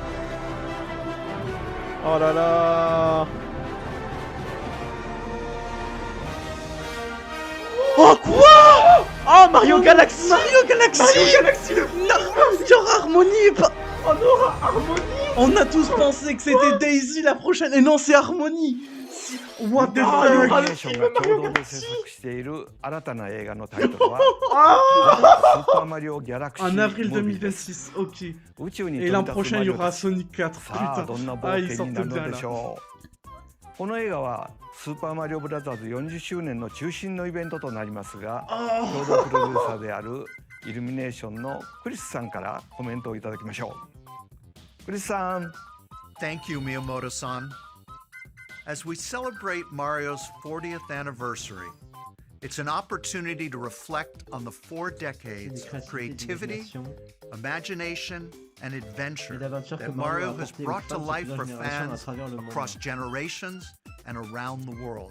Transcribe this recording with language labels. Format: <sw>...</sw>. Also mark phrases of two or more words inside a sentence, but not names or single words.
<fr>Oh là là. Oh quoi? Oh, Mario Galaxy! Mario Galaxy! Mario Galaxy, le Non, il y aura Harmonie et pas... On aura Harmonie! On a tous pensé que c'était Daisy la prochaine, et non, c'est Harmonie!</fr> <en>What the</en> <ja>任天堂</ja> <fr>Ah, il y</fr> <ja>ア</ja> <fr>aura</fr> <ja>ニ</ja> <fr>le</fr> <ja>メーション</ja> <fr>film</fr> <ja>が共</ja> <fr>Mario</fr> <ja>同で</ja> <fr>Galaxy!</fr> <ja>制作している新たな映画のタイトルは</ja> <fr>Ah!</fr> <ja>スーパーマリオギャラクシー</ja> <fr>En avril</fr> <ja>ムービーです</ja> <fr>2026, ok.</fr> <ja>宇宙に</ja> <fr>Et</fr> <ja>飛</ja> <fr>l'an</fr> <ja>び立つ</ja> <fr>prochain,</fr> <ja>マ</ja> <fr>il y</fr> <ja>リオ</ja> <fr>aura</fr> <ja>です</ja> <fr>Sonic 4.</fr> <ja>さあ</ja> <fr>Putain.</fr> <ja>どんな</ja> <fr>Ah,</fr> <ja>冒</ja> <fr>ils</fr> <ja>険にな</ja> <fr>sortent</fr> <ja>る</ja> <fr>bien</fr> <ja>ので</ja> <fr>là.</fr> <ja>しょうこの映画はスーパーマリオブラザーズ40周年の中心のイベントとなりますが共同プロデューサーであるイルミネーションのクリスさんからコメントをいただきましょうクリスさん</ja> <en>Thank you, Miyamoto-san. As we celebrate Mario's 40th anniversary, it's an opportunity to reflect on the 4 decades of creativity, imagination, and adventure that Mario has brought to life for fans across generations and around the world.</en>